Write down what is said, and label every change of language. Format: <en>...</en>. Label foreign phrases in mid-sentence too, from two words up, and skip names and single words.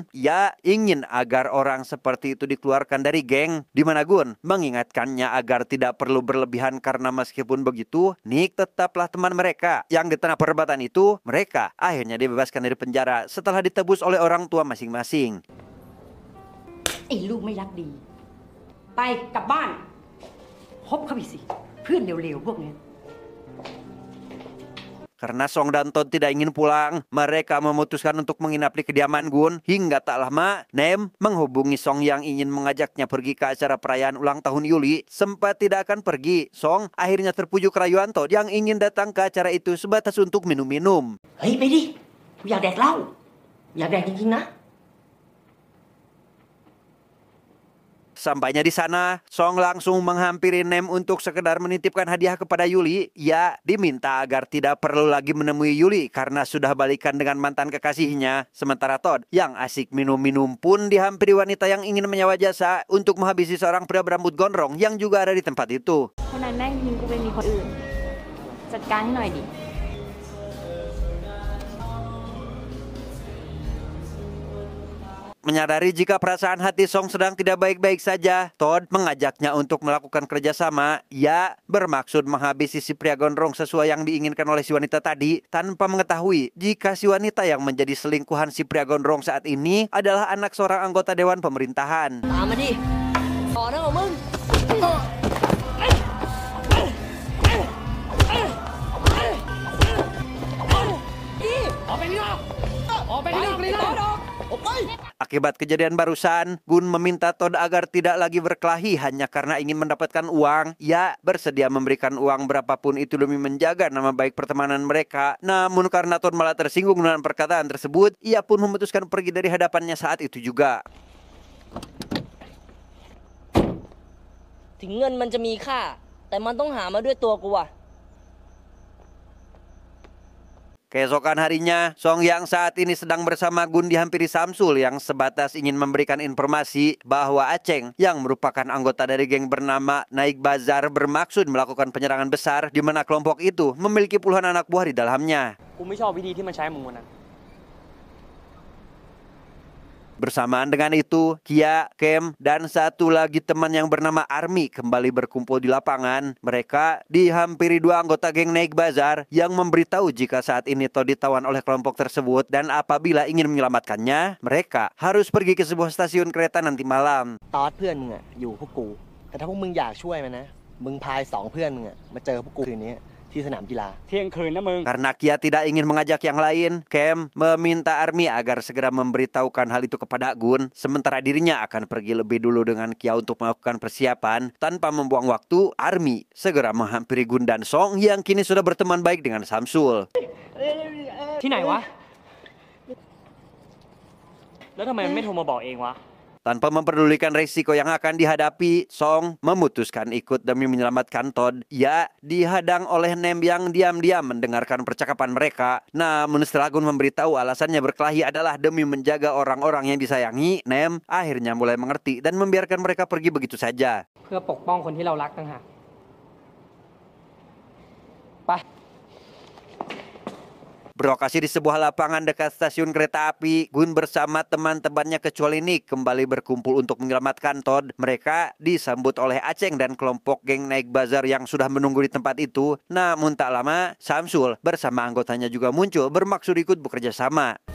<id>Ia ingin agar orang seperti itu dikeluarkan dari geng, di mana Gun mengingatkannya agar tidak perlu berlebihan karena meskipun begitu, Nick tetaplah teman mereka. Yang di tengah perdebatan itu, mereka akhirnya dibebaskan dari penjara setelah ditebus oleh orang tua masing-masing.</id> <th>ไอ้ลูกไม่รักดี ไปกลับบ้านคบเขาไปสิ เพื่อนเร็วๆพวกนี้</th> <id>Karena Song dan Todd tidak ingin pulang, mereka memutuskan untuk menginap di kediaman Gun. Hingga tak lama, Nem menghubungi Song yang ingin mengajaknya pergi ke acara perayaan ulang tahun Yuli. Sempat tidak akan pergi, Song akhirnya terpujuk rayuan Todd yang ingin datang ke acara itu sebatas untuk minum-minum.</id> <th>เฮ้ย ไปดิกูอยากแดกเหล้าอยากแดกจริงๆนะ</th> <id>Sampainya di sana, Song langsung menghampiri Nem untuk sekedar menitipkan hadiah kepada Yuli. Ia diminta agar tidak perlu lagi menemui Yuli karena sudah balikan dengan mantan kekasihnya. Sementara Todd yang asik minum-minum pun dihampiri wanita yang ingin menyewa jasa untuk menghabisi seorang pria berambut gondrong yang juga ada di tempat itu.</id> <th>คนนั้นแม่งทิ้งกูไปมีคนอื่น จัดการให้หน่อยดิ</th> <id>Menyadari jika perasaan hati Song sedang tidak baik-baik saja, Todd mengajaknya untuk melakukan kerjasama. Ia bermaksud menghabisi si pria gondrong sesuai yang diinginkan oleh si wanita tadi, tanpa mengetahui jika si wanita yang menjadi selingkuhan si pria gondrong saat ini adalah anak seorang anggota Dewan Pemerintahan.</id> <th>ตามมาดิต่อนะของมึง</th> <id>Akibat kejadian barusan, Gun meminta Todd agar tidak lagi berkelahi hanya karena ingin mendapatkan uang. Ia bersedia memberikan uang berapapun itu demi menjaga nama baik pertemanan mereka. Namun karena Todd malah tersinggung dengan perkataan tersebut, ia pun memutuskan pergi dari hadapannya saat itu juga.</id> <th>ถึงเงินมันจะมีค่า แต่มันต้องหามาด้วยตัวกูอะ</th> <id>Keesokan harinya, Song yang saat ini sedang bersama Gun dihampiri Samsul yang sebatas ingin memberikan informasi bahwa Aceng yang merupakan anggota dari geng bernama Naik Bazar bermaksud melakukan penyerangan besar di mana kelompok itu memiliki puluhan anak buah di dalamnya.</id> <th>กูไม่ชอบวิธีที่มันใช้มึงวันนั้น</th> <id>Bersamaan dengan itu, Kia, Kem, dan satu lagi teman yang bernama Army kembali berkumpul di lapangan. Mereka dihampiri dua anggota geng Naik Bazar yang memberitahu jika saat ini Todd ditawan oleh kelompok tersebut dan apabila ingin menyelamatkannya, mereka harus pergi ke sebuah stasiun kereta nanti malam.</id> <th>ตอดเพื่อนมึงอะอยู่พวกกู แต่ถ้าพวกมึงอยากช่วยมันนะ มึงพาย2เพื่อนมึงอะมาเจอพวกกูคืนนี้ที่สนามกีฬา เที่ยงคืนนะมึง</th> <id>Karena Kia tidak ingin mengajak yang lain, Kem meminta Army agar segera memberitahukan hal itu kepada Gun. Sementara dirinya akan pergi lebih dulu dengan Kia untuk melakukan persiapan. Tanpa membuang waktu, Army segera menghampiri Gun dan Song yang kini sudah berteman baik dengan Samsul.</id> <th>ที่ไหนวะ แล้วทำไมมันไม่โทรมาบอกเองวะ</th> <id>Tanpa memperdulikan risiko yang akan dihadapi, Song memutuskan ikut demi menyelamatkan Todd. Ia dihadang oleh Nem yang diam-diam mendengarkan percakapan mereka. Namun setelah Gun memberitahu alasannya berkelahi adalah demi menjaga orang-orang yang disayangi, Nem akhirnya mulai mengerti dan membiarkan mereka pergi begitu saja.</id> <th>เพื่อปกป้องคนที่เรารักต่างหาก ไป</th> <id>Berlokasi di sebuah lapangan dekat stasiun kereta api, Gun bersama teman-temannya kecuali Nick kembali berkumpul untuk menyelamatkan Todd. Mereka disambut oleh Aceng dan kelompok geng Naik Bazar yang sudah menunggu di tempat itu. Namun tak lama, Samsul bersama anggotanya juga muncul bermaksud ikut bekerja sama.</id>